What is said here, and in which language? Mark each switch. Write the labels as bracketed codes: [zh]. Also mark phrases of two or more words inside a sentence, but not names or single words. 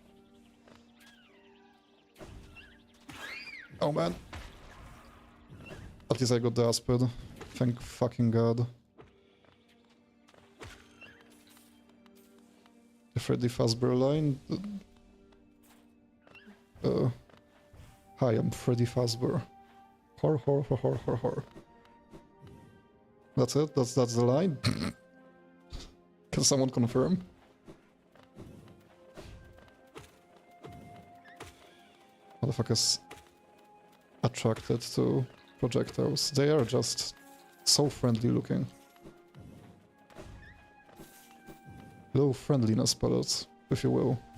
[en] Oh man. At least I got the Aspid. Thank fucking god. The Freddy Fazbear line. Hi, I'm Freddy Fazbear. Hor hor hor hor hor hor. That's it? That's the line? Can someone confirm? Motherfuckers attracted to projectiles. They are just so friendly looking. Low friendliness pellets, if you will.